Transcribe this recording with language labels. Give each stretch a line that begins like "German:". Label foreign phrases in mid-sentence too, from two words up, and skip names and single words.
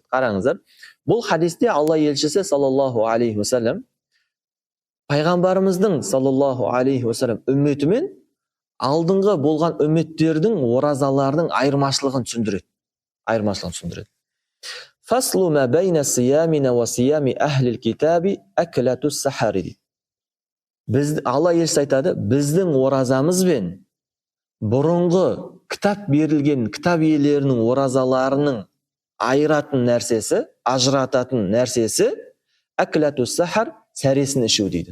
Kazakh: Қараңыздар, бұл хадисте Алла елшісі
Arabic: صلى الله عليه وسلم
Kazakh: пайғамбарымыздың
Arabic: صلى الله عليه وسلم
Kazakh: үмметімен алдыңғы болған үмметтердің оразаларының айырмашылығын түсіндіреді.
Arabic: فصل ما بين صيامنا وصيام أهل الكتاب أكلة السحر.
Kazakh: Алла елшісі айтады, біздің оразамыз бен бұрынғы кітап берілген кітап иелерінің оразаларының ажырататын нәрсесі
Arabic: أكلة السحر,
Kazakh: сәресін ішу дейді.